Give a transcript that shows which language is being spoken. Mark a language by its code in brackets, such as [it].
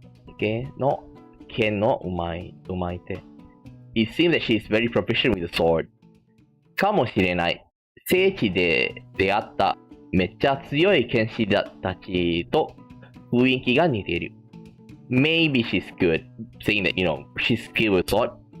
[en] Okay? No, [ja] ken no umaite. [en] It seems that she is very proficient with the sword. [ja] かもしれない。聖地で出会っためっちゃ強い剣士たちと雰囲気が似ている。 [en] Maybe she's good, saying that, she's skilled with sword.